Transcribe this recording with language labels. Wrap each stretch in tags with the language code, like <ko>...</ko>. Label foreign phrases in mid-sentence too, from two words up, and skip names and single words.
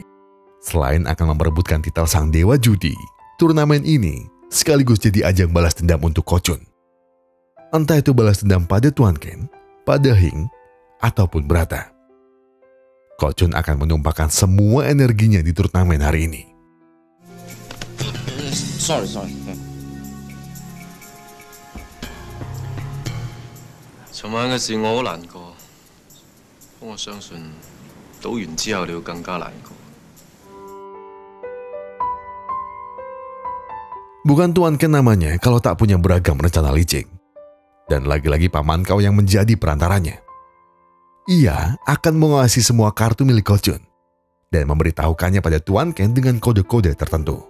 <id>Selain akan memperebutkan titel sang dewa judi, turnamen ini sekaligus jadi ajang balas dendam untuk Ko-chun. Entah itu balas dendam pada Tuan Ken, pada Hing, ataupun Brata. Ko-chun akan menumpahkan semua energinya di turnamen hari ini.</id> <yue>Sorry. 尋晚嘅事我好難過，不過我相信賭完之後你會更加難過。</yue> <id>Bukan Tuan Ken namanya kalau tak punya beragam rencana licik. Dan lagi-lagi paman kau yang menjadi perantaranya. Ia akan mengawasi semua kartu milik Ko-chun dan memberitahukannya pada Tuan Ken dengan kode-kode tertentu.</id>